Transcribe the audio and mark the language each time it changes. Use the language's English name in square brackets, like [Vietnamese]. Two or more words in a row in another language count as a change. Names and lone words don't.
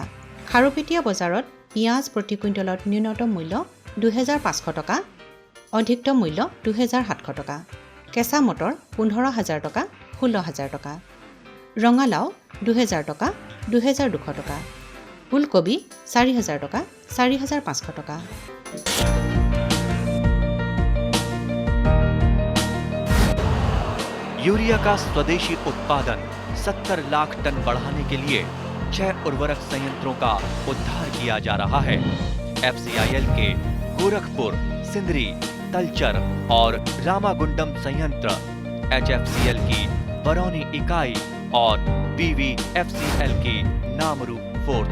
[Assamese] খাৰুপেটীয়া বজাৰত পিঁয়াজ প্ৰতি কুইণ্টলত ন্যূনতম মূল্য ২,৫০০ টকা, অধিকতম মূল্য ২,৭০০ টকা। কেঁচা মটৰ 15,০০০ টকা, 16,০০০ টকা। ৰঙালাও ২,০০০ টকা, ২,২০০ টকা। ফুলকবি ৪,০০০ টকা, ৪,৫০০ টকা। [Hindi] यूरिया का स्वदेशी उत्पादन 70 लाख टन बढ़ाने के लिए 6 उर्वरक संयंत्रों का उद्धार किया जा रहा है। FCIL के गोरखपुर, सिंदरी, तलचर और रामागुंडम संयंत्र, HFCL की बरौनी इकाई और BVFCL की नामरू फोर्थ।